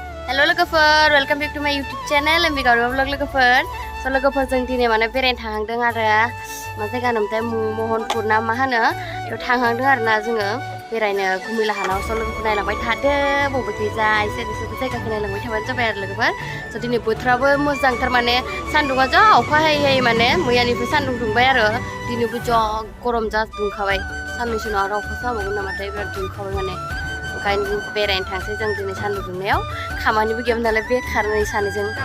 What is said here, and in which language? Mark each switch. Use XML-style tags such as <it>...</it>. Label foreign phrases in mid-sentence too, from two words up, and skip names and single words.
<en>Halo logoफोर, welcome back to my YouTube channel and Bigaru vlog logoफोर.</en> <brx>So logoफोर जों दिनै माने बेरायनो थांहांदों आरो मा जायगा होनोमोनथाय महनपुर ना मा होनो बेयाव थांहांदों आरोना जोङो बेरायनो गुमिला हानाव स लोगोफोर नायलांबाय थादो बबेखैजा एसे बिसोरबो जायगाखौ नायलांबाय थाबानो जाबाय आरो लोगोफोर. स दिनै बोथोराबो मोजांथार माने सान्दुङा जा अखा हायै माने मैयानिफ्राय सान्दुं दुंबाय आरो दिनैबो जा गरम जा दुंखाबाय साननैसो उनाव आरो अखा हाबावगोन नामाथाय बिराद दुंखाबाय माने ओंखायनो बेरायनो थांसै जों दिनै सान्दुं दुंनायाव खामानिबो गैयामोन नालाय बेखार नै सानैजों</brx>